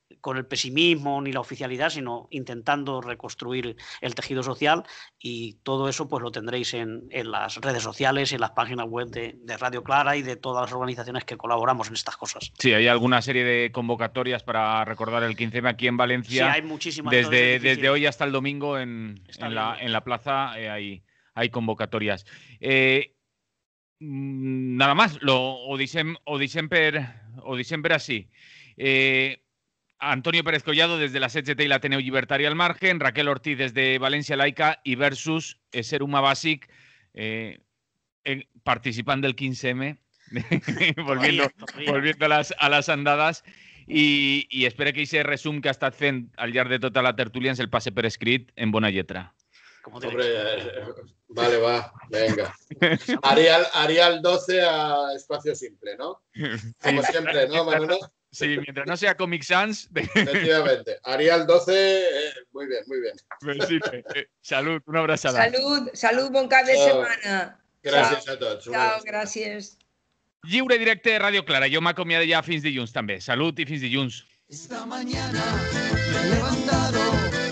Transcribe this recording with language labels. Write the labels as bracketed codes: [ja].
[es] con el pesimismo ni la oficialidad, sino intentando reconstruir el tejido social, y todo eso pues lo tendréis en las redes sociales y en las páginas web de Radio Clara y de todas las organizaciones que colaboramos en estas cosas. Sí, hay alguna serie de convocatorias para recordar el 15M aquí en Valencia. Sí, hay muchísimas. Desde hoy hasta el domingo en la plaza hay convocatorias. Nada más, [ca] ho deixem per així. Antonio Pérez Collado desde la CGT y la Ateneu Llibertari al margen, Raquel Ortiz desde Valencia Laica y Versus, Ser Humà Bàsic, participant del 15M, [es] volviendo a las andadas, [ca] i espero que aquest resum que ha estat fent al llarg de tota la tertúlia ens el passe per escrit en bona lletra. [es] Hombre, vale, va, venga. Arial 12 a espacio simple, ¿no? Como siempre, ¿no, Manolo? Sí, mientras no sea Comic Sans. Efectivamente. Arial 12, muy bien, muy bien. Sí, salud, una abrazada. [ca] Salud, bon cap de setmana. Gràcies a tots. Ciao, gràcies. Lliure directe de Radio Clara. Jo m'acomiado ja fins dilluns també. Salut i fins dilluns. [es] Esta mañana me he levantado